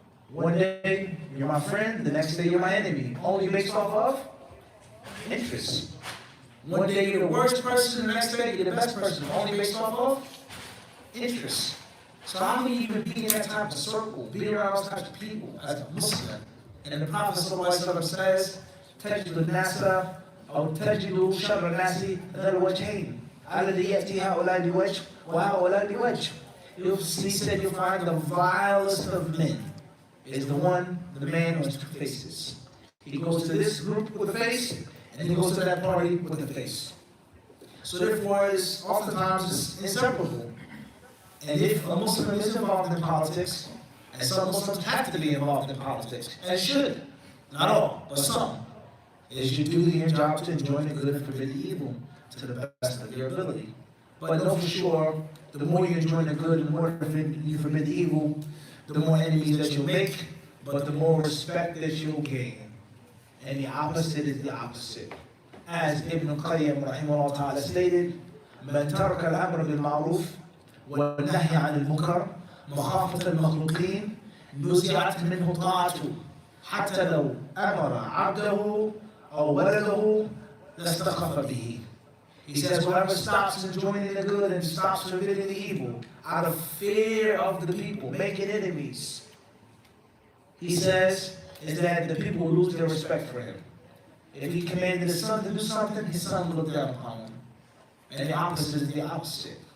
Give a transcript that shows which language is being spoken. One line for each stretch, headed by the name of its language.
English: One day you're my friend, the next day you're my enemy. Only based off of interests. One day you're the worst person, the next day you're the best person. Only based off of interests. So how can you even be in that type of circle, be around those types of people as a Muslim? And the Prophet ﷺ says,
Arabic: تجد الناس أو تجد شر الناس ذا الوجهين الذي يأتي هؤلاء بوجه وهؤلاء بوجه.
English: He said you'll find the vilest of men is the man who has two faces. He goes to this group with a face, and he goes to that party with a face. So therefore, oftentimes it's inseparable. And if a Muslim is involved in politics, and some Muslims have to be involved in politics, and should, not all, but some, it is your duty and job to enjoy the good and forbid the evil to the best of your ability. But know for sure, the more you enjoy the good and the more you forbid the evil, the more enemies that you'll make, but the more respect that you'll gain. And the opposite is the opposite. As Ibn Qayyim rahimahullah ta'ala stated,
Arabic: من ترك الأمر بالمعروف والنهي عن المنكر مخافة المخلوقين نزعت منه طاعته حتى لو أمر عبده أو ولده لاستخف به.
English: He says whoever stops enjoying the good and stops forbidding the evil out of fear of the people, making enemies, he says, is that the people will lose their respect for him. If he commanded his son to do something, his son will look down upon him. And the opposite is the opposite.